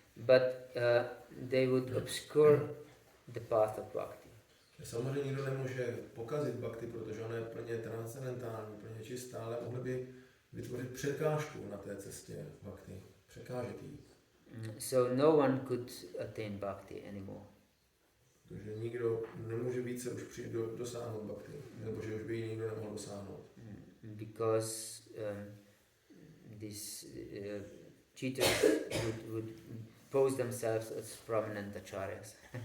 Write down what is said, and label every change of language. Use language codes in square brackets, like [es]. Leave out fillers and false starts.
[en] But they would obscure the path of bhakti. [cs] Samozřejmě nikdo nemůže pokazit bhakti, protože ona je plně transcendentální, plně čistá, ale mohli by vytvořit překážku na té cestě bhakti, překážet jí. [en] So no one could attain bhakti anymore. [cs] Takže nikdo nemůže více už dosáhnout bhakti, nebo že už by ji nikdo nemohl dosáhnout. [en] Because these cheaters would pose themselves as prominent acharyas.